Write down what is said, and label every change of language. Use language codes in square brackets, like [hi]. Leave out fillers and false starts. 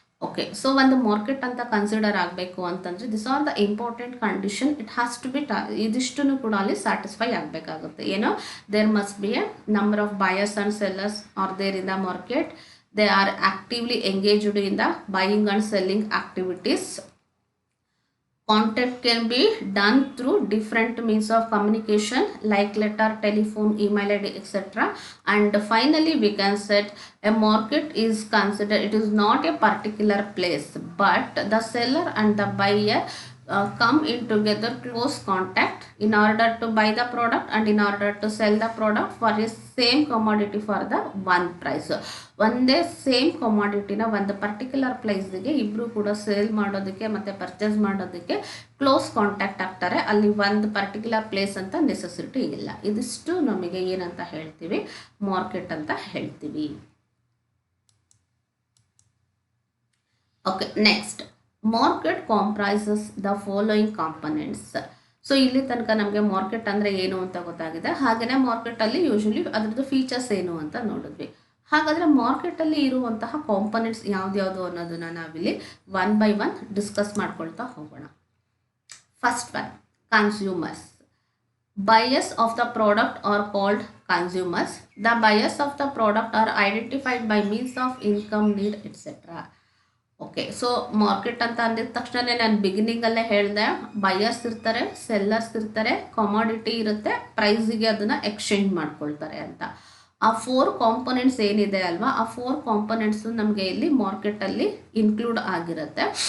[kn] Okay, so ಒಂದು market ಅಂತ consider ಆಗಬೇಕು ಅಂತಂದರೆ [en] This are the important condition. It has to be [kn] ಇದಿಷ್ಟನ್ನು ಕೂಡ ಅಲ್ಲಿ ಸ್ಯಾಟಿಸ್ಫೈ ಆಗಬೇಕಾಗುತ್ತೆ. ಏನೋ [en] There must be a number of buyers and sellers are there in the market, they are actively engaged in the buying and selling activities. Contact can be done through different means of communication like letter, telephone, email ID, etc. And finally, we can say a market is considered, it is not a particular place, but the seller and the buyer come in together close contact in order to buy the product and in order to sell the product for a same commodity for the one price. [kn] ಒಂದೇ same ಕಮಾಡಿಟಿನ ಒಂದು particular ಪ್ಲೇಸ್ಗೆ ಇಬ್ಬರು ಕೂಡ sale ಮಾಡೋದಕ್ಕೆ ಮತ್ತು purchase ಮಾಡೋದಕ್ಕೆ close contact ಆಗ್ತಾರೆ. ಅಲ್ಲಿ ಒಂದು ಪರ್ಟಿಕ್ಯುಲರ್ ಪ್ಲೇಸ್ ಅಂತ ನೆಸೆಸಿಟಿ ಇಲ್ಲ. ಇದಿಷ್ಟು ನಮಗೆ ಏನಂತ ಹೇಳ್ತೀವಿ, ಮಾರ್ಕೆಟ್ ಅಂತ ಹೇಳ್ತೀವಿ. [en] Okay, next market comprises the following components. [kn] So ಇಲ್ಲಿ ತನಕ ನಮಗೆ ಮಾರ್ಕೆಟ್ ಅಂದರೆ ಏನು ಅಂತ ಗೊತ್ತಾಗಿದೆ. ಹಾಗೆಯೇ ಮಾರ್ಕೆಟಲ್ಲಿ ಯೂಶಲಿ ಅದರದ್ದು ಫೀಚರ್ಸ್ ಏನು ಅಂತ ನೋಡಿದ್ವಿ. ಹಾಗಾದರೆ ಮಾರ್ಕೆಟಲ್ಲಿ ಇರುವಂತಹ ಕಾಂಪೊನೆಂಟ್ಸ್ ಯಾವ್ದ್ಯಾವುದು ಅನ್ನೋದನ್ನು ನಾವಿಲ್ಲಿ ಒನ್ ಬೈ ಒನ್ ಡಿಸ್ಕಸ್ ಮಾಡ್ಕೊಳ್ತಾ ಹೋಗೋಣ. [en] First one, consumers. Buyers of the product are called consumers. The buyers of the product are identified by means of income, need, etc. [kn] Okay, so market ಅಂತ ಅಂದಿದ ತಕ್ಷಣ ನಾನು ಬಿಗಿನಿಂಗಲ್ಲೇ ಹೇಳಿದೆ, buyers ಇರ್ತಾರೆ, sellers ಇರ್ತಾರೆ, commodity ಇರುತ್ತೆ, ಪ್ರೈಸಿಗೆ ಅದನ್ನು ಎಕ್ಸ್ಚೇಂಜ್ ಮಾಡ್ಕೊಳ್ತಾರೆ ಅಂತ. ಆ 4 ಕಾಂಪೊನೆಂಟ್ಸ್ ಏನಿದೆ ಅಲ್ವಾ, ಆ 4 ಕಾಂಪೊನೆಂಟ್ಸು ನಮಗೆ ಇಲ್ಲಿ ಮಾರ್ಕೆಟಲ್ಲಿ ಇನ್ಕ್ಲೂಡ್ ಆಗಿರುತ್ತೆ.